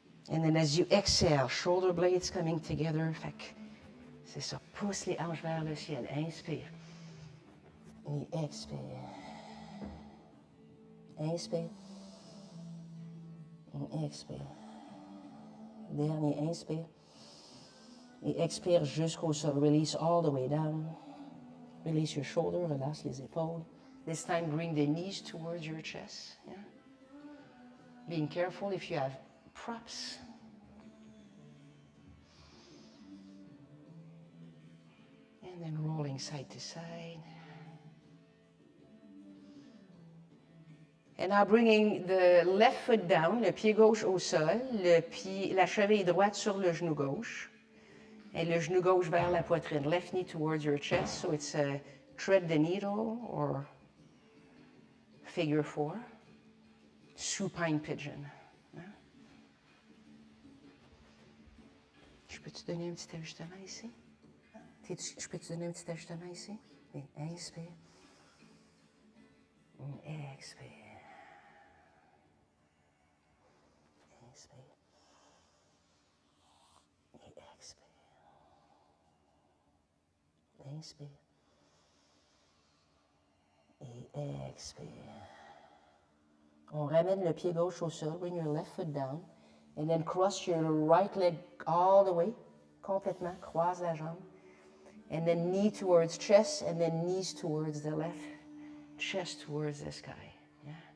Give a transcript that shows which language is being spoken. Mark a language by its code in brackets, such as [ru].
[en] And then as you exhale, shoulder blades coming together. [fr] Fait que c'est ça, pousse les hanches vers le ciel. Inspire. Et expire. Inspire. Et expire. Dernier, inspire. Et expire jusqu'au sol. [en] Release all the way down. Release your shoulder, [fr] relâche les épaules. [en] This time, bring the knees towards your chest. Yeah? Being careful if you have props. And then rolling side to side. And now bringing the left foot down, [fr] le pied gauche au sol, la cheville droite sur le genou gauche. Et le genou gauche vers la poitrine. [en] Left knee towards your chest. So it's a thread the needle or figure 4. Supine pigeon. Hein? [fr] Je peux te donner un petit ajustement ici? Je peux te donner un petit ajustement ici? Et inspire. Expire. Inspire. Et expire. Inspire. Et expire. On ramène le pied gauche au sol. [en] Bring your left foot down. And then cross your right leg all the way. [fr] Complètement. Croise la jambe. [en] And then knee towards chest. And then knees towards the left. Chest towards the sky. Yeah.